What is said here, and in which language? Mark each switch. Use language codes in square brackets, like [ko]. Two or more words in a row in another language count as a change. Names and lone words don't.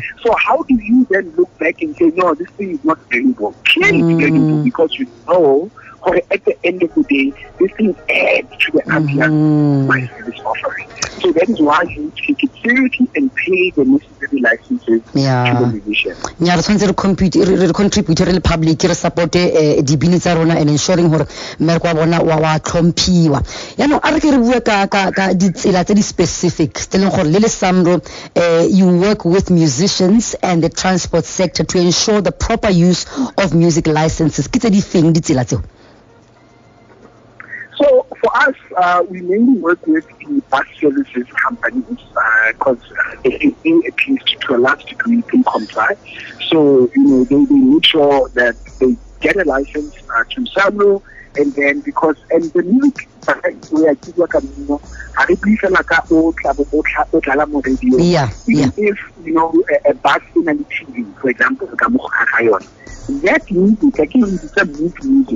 [en] So, how do you then look back and say, no, this thing is not valuable? Clearly, it's valuable because you know, or at the end of the day, this thing adds to the ambience of my service offering. So that is why you need to take it seriously and pay the necessary licenses to the musician. [tn] Re tshwanetse re contribute re le public re support dibini tsa rona [en] and ensuring [tn] hore mmereko wa bona wa tlhomphiwa. Yaanong a re ke re bua ka ditsela tse di specific tse leng gore le [en] SAMRO you work with musicians and the transport sector to ensure the proper use of music licenses. [tn] Ke tse di feng ditsela tseo? [en] So for us, we mainly work with the bus services companies because they at least to a large degree can comply. So they make sure that they get a license to SAMRO, and then the music we are even if a bus in a TV, for example, that music, again, is a mood music.